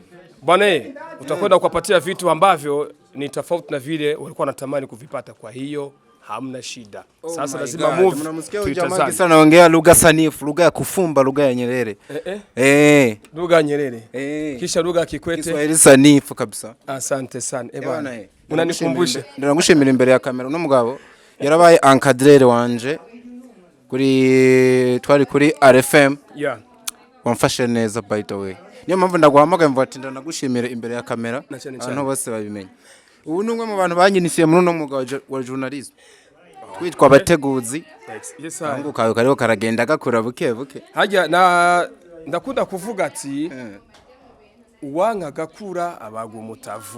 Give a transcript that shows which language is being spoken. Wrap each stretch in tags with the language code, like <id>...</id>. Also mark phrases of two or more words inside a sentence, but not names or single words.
<sw>bwana utakwenda kupatia vitu ambavyo ni tofauti na vile walikuwa wanatamani kuvipata kwa hiyo hamna shida sasa lazima move tutazame sana naongea lugha sanifu lugha ya kufumba lugha ya Nyerere lugha ya Nyerere kisha lugha ya Kikwete Kiswahili sanifu kabisa asante sana bwana unanikumbusha</sw> <rn>ndagushimira imbere ya kamera no mugabo yarabaye encadreur wanje twari kuri RFM wamfashe neza</rn> <en>by the way</en> <rn>niyo mpamvu ndaguhamagaye mvuga ati ndanagushimira imbere ya kamera abantu bose babimenye ubu numwe mu bantu banyinisiye muri no mugabo wa journalism kwitwa abateguzi ngo kayo kariho karagenda gakura buke buke hajya na ndakunda kuvuga ati uwanga gakura abaga umutavu</rn>